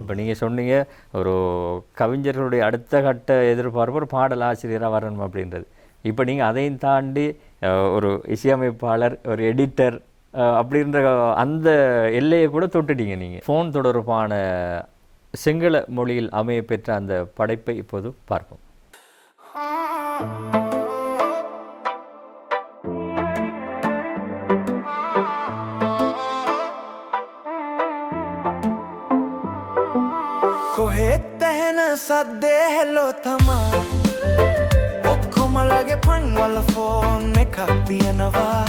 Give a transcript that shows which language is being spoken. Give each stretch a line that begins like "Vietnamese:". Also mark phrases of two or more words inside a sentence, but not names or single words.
Tamil: இப்போ நீங்கள் சொன்னீங்க ஒரு கவிஞர்களுடைய அடுத்த கட்ட எதிர்பார்ப்பு ஒரு பாடல் ஆசிரியராக வரணும் அப்படின்றது. இப்போ நீங்கள் அதையும் தாண்டி ஒரு இசையமைப்பாளர், ஒரு எடிட்டர் அப்படின்ற அந்த எல்லையை கூட தொட்டுட்டீங்க நீங்கள். ஃபோன் தொடர்பான சிங்கள மொழியில் அமைய பெற்ற அந்த படைப்பை இப்போது பார்ப்போம்.
Sinhala: කොහෙත් ඇහෙන සද්දේ හෙලෝ තමා ඔක්කොමලගේ පන්වල ෆෝන් එකක් තියෙනවා